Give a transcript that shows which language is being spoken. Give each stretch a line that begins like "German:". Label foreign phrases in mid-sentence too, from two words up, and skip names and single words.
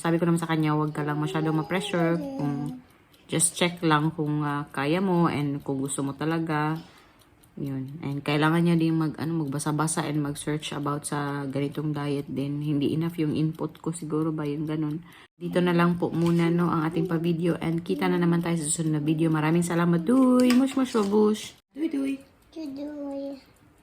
Filipino: Sabi ko naman sa kanya, huwag ka lang masyado ma-pressure.
English: Just check
Filipino: lang kung kaya mo and kung gusto mo talaga. Yun. And kailangan niya din magbasa-basa and mag-search about sa ganitong diet din. Hindi enough yung input ko siguro ba yung ganun. Dito na lang po muna no ang ating pa-video and kita na naman tayo sa susunod na video. Maraming salamat. Duy! Mush mush bush. Duy duy.
English: to do it.